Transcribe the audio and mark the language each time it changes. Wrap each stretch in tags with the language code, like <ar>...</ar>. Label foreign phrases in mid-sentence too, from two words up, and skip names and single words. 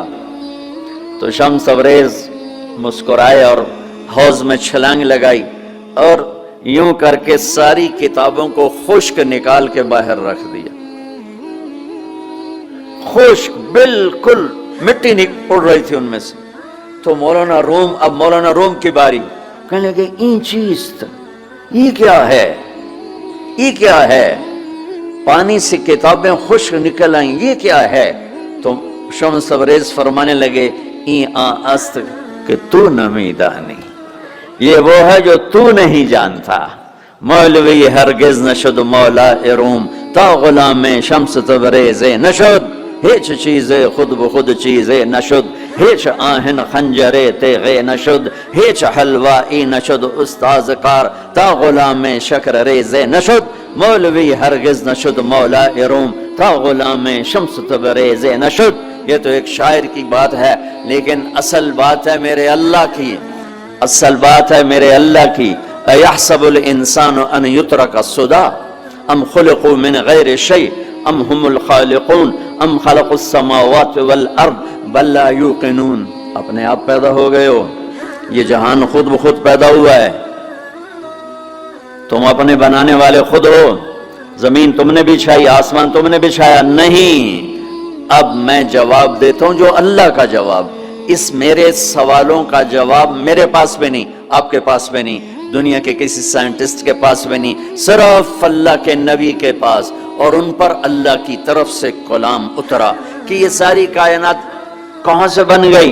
<ur>تو شمس تبریز مسکرائے اور حوض میں چھلانگ لگائی اور یوں کر کے ساری کتابوں کو خشک نکال کے باہر رکھ دیا، خشک بالکل، مٹی اڑ رہی تھی ان میں سے۔ تو مولانا روم کی باری، کہنے لگے</ur> <fa>این چیز</fa> <ur>تھا، یہ کیا ہے، یہ کیا ہے؟ پانی سے کتابیں خشک نکل آئیں، یہ کیا ہے؟ تو شمس تبریز فرمانے لگے</ur> <fa>این است کہ تو نمیدانی،</fa> <ur>یہ وہ ہے جو تو نہیں جانتا۔</ur> <fa>مولوی ہرگز نشد مولا روم، تا غلام شمس تبریز نشد، ہیچ چیزیں خود بخود چیزیں نشد، ہیچ آہن خنجرے تیغے نشد، ہیچ حلوائی نشد استاذ کار، تا غلام شکر ریزے نشد، مولوی ہرگز نشد مولا روم، تا غلام شمس تبریز نشد۔</fa> <ur>یہ تو ایک شاعر کی بات ہے، لیکن اصل بات ہے میرے اللہ کی، اصل بات ہے میرے اللہ کی۔</ur> <ar>ایحسب الانسان ان یترک سدی ام خلقوا من غیر شیء ام هم الخالقون ام خلقوا السماوات والارض بل لا یوقنون۔</ar> <ur>اپنے آپ پیدا ہو گئے ہو، یہ جہان خود بخود پیدا ہوا ہے، تم اپنے بنانے والے خود ہو، زمین تم نے بچھائی، آسمان تم نے بچھایا نہیں۔ اب میں جواب دیتا ہوں جو اللہ کا جواب، اس میرے سوالوں کا جواب میرے پاس بھی نہیں، آپ کے پاس بھی نہیں، دنیا کے کسی سائنٹسٹ کے پاس بھی نہیں، صرف اللہ کے نبی کے پاس، اور ان پر اللہ کی طرف سے کلام اترا کہ یہ ساری کائنات کہاں سے بن گئی؟</ur>